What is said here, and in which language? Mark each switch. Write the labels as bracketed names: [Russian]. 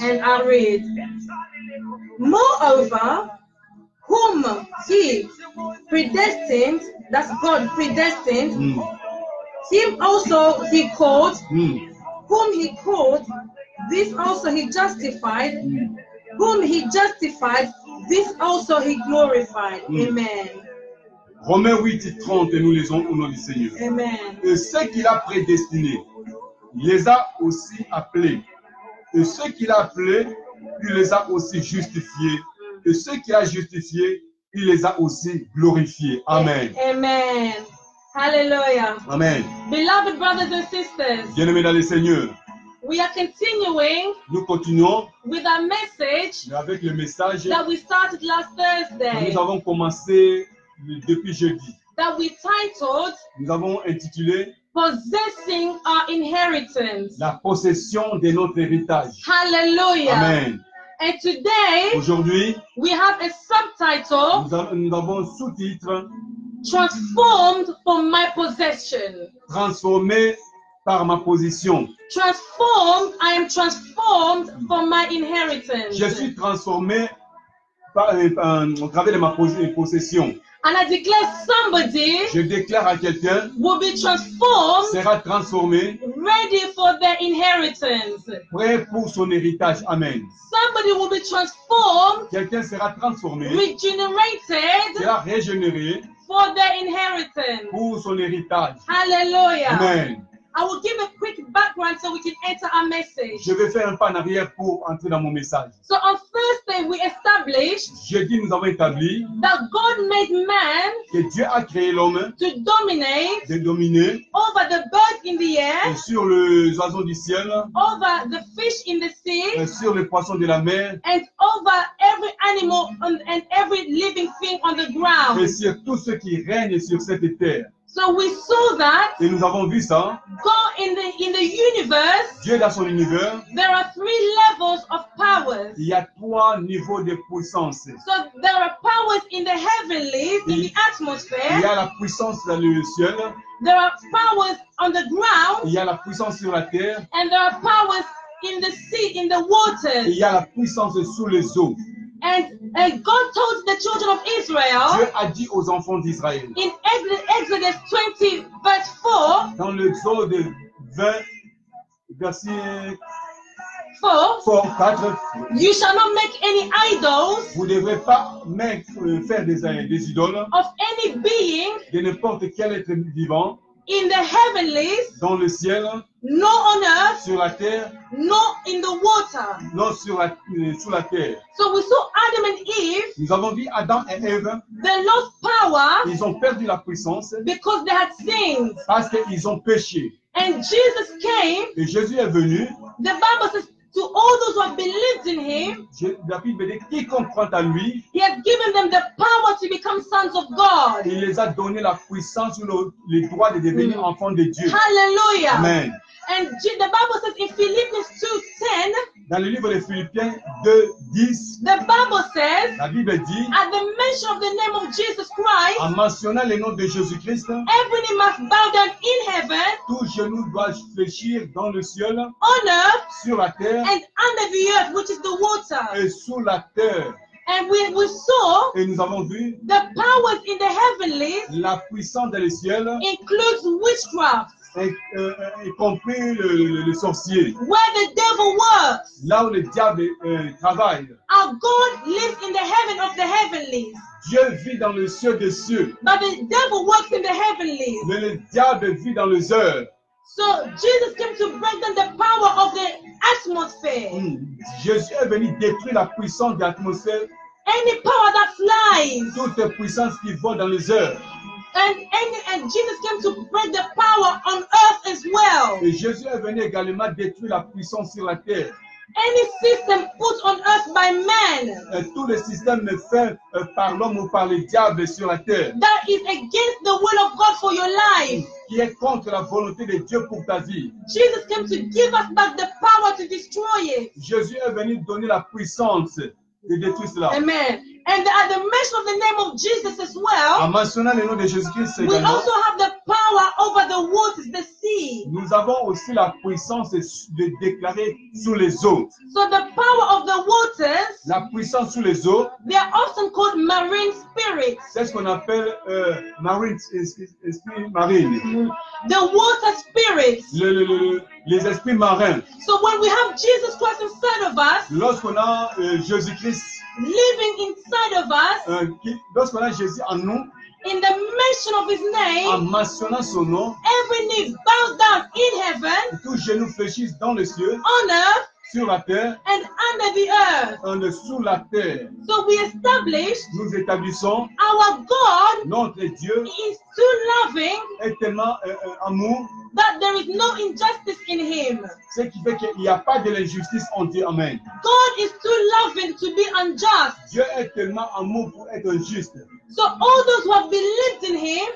[English] And I read, moreover, whom he predestined, that's God predestined, him also he called, whom he called, this also he justified, whom he justified, this also he glorified. Amen. [French] Romains 8, 30, nous lisons au nom du Seigneur. Amen. Et ceux qu'il a prédestinés, il les a aussi appelés. Et ceux qu'il a appelés, il les a aussi justifiés. Et ceux qu'il a justifiés, il les a aussi glorifiés. Amen. Amen. Hallelujah. Amen. [English] Beloved brothers and sisters, [French] Bien-aimés dans le Seigneur, [English] we are continuing [French] nous continuons [English] with our message [French] avec le message [English] that we started last [French] que [English] Thursday, [French] nous avons commencé depuis jeudi. [English] that we titled [French] Nous avons intitulé [English] Possessing Our Inheritance. [French] La possession de notre héritage. Hallelujah. Amen. [English] And today [French] Aujourd'hui, [English] we have a subtitle, [French] nous avons un sous-titre [English] Transformed for My Possession. [French] transformé par ma position. [English] Transformed, I am transformed for my inheritance. [French] Je suis transformé au travers de ma possession. [English] And I declare somebody [French] Je déclare à quelqu'un [English] will be transformed, [French] sera transformé, [English] ready for their inheritance. [French] prêt pour son héritage. Amen. [English] Somebody will be transformed, [French] Quelqu'un sera transformé, [English] regenerated [French] sera régénéré [English] for their inheritance. [French] pour son héritage. Hallelujah. Amen. [English] I will give a quick background so we can enter our message. [French] Je vais faire un pas en arrière pour entrer dans mon message. [English] So on Thursday we established [French] Jeudi, nous avons établi [English] that God made man [French] que Dieu a créé l'homme [English] to dominate [French] de dominer [English] over the birds in the air, [French] sur les oiseaux du ciel, [English] over the fish in the sea, [French] sur les poissons de la mer [English] and over every animal and every living thing on the [French] et [English] ground. [French] sur tous ceux qui règnent sur cette terre. [English] So we saw that [French] Et nous avons vu ça. [English] God in the universe, [French] Dieu dans son univers, [English] there are 3 levels of powers. [French] il y a 3 niveaux de puissance. [English] So there are powers in the heavenlies, in the [French] Il y [English] atmosphere. [French] a la puissance dans le ciel, [English] There are powers on the ground, [French] il y a la puissance sur la terre, [English] and there are powers in the sea, in the [French] et il [English] waters. [French] y a la puissance sous les eaux. [English] And God told the children of Israel [French] Dieu a dit aux enfants d'Israël, [English] in Exodus 20 verse 4, [French] dans l'Exode 20, verset [English] 4, [French] 4, [English] you shall not make any idols [French] vous ne devrez pas faire des idoles [English] of any being [French] de n'importe quel être vivant [English] in the heavenlies, [French] dans le ciel, [English] nor on earth, [French] sur la terre, [English] nor in the water. [French] non sous la terre. [English] So we saw Adam and Eve, [French] Nous avons vu Adam et Ève, [English] they lost power [French] ils ont perdu la puissance [English] because they had sinned. [French] parce qu'ils ont péché. [English] And Jesus came, [French] Et Jésus est venu, [English] the Bible says, to all those who have believed in him, [French] la Bible dit, quiconque croit à lui, [English] he has given them the power to become sons of God. [French] il les a donné la puissance ou les droits de devenir enfants de Dieu. Hallelujah. Amen. [English] And the Bible says in Philippians 2:10, [French] Dans le livre de Philippiens 2, 10, [English] the Bible says, [French] la Bible dit, [English] at the mention of the name of Jesus Christ, [French] en mentionnant le nom de Jésus-Christ, [English] every knee must bow down in heaven, [French] tout genou doit fléchir dans le ciel, [English] on earth, [French] sur la terre [English] and under the earth, which is the water. [French] et sous la terre. [English] And we saw [French] Et nous avons vu [English] the powers in the heavenlies [French] la puissance dans le ciel, [English] includes witchcraft, [French] y compris le sorcier. [English] where the devil works. [French] Là où le diable travaille. [English] Our God lives in the heaven of the heavenlies, [French] Dieu vit dans le ciel des cieux, [English] but the devil works in the heavenlies. [French] mais le diable vit dans les heures. [English] So Jesus came to break down the power of the atmosphere. [French] Jésus est venu détruire la puissance de l'atmosphère, [English] Any power that flies. [French] toute puissance qui vole dans les heures. [English] And Jesus came to break the power on earth as well. [French] Et Jésus est venu également détruire la puissance sur la terre. [English] Any system put on earth by man [French] Et tout le système fait par l'homme ou par le diable sur la terre, [English] that is against the will of God for your life. [French] qui est contre la volonté de Dieu pour ta vie. [English] Jesus came to give us back the power to destroy it. [French] Jésus est venu donner la puissance de détruire cela. Amen. [English] And at the mention of the name of Jesus as well, [French] En mentionnant le nom de Jésus-Christ [English] we [French] également, [English] also have the power over the waters, the sea. [French] nous avons aussi la puissance de déclarer sous les eaux. [English] So the power of the waters, [French] La puissance sous les eaux, [English] they are often called marine spirits. [French] c'est ce qu'on appelle marine, esprit marine. [English] The water spirits. [French] Les esprits marins. [English] So when we have Jesus Christ inside of us, [French] Lorsqu'on a Jésus-Christ, [English] living inside of us, [French] lorsqu'on a Jésus en nous, [English] in the mention of his [French] en [English] name, [French] mentionnant son nom, [English] every knee bows down in heaven, [French] tous genoux fléchissent dans les cieux, [English] on earth, [French] sur la terre, [English] and under the earth. [French] en dessous la terre. [English] So we establish [French] Nous établissons [English] our God [French] notre Dieu [English] is too loving [French] est tellement amour, [English] that there is no injustice in him. [French] ce qui fait qu'il n'y a pas de l'injustice en Dieu. Amen. [English] God is too loving to be unjust. [French] Dieu est tellement amour pour être injuste. [English] So all those who have believed in him,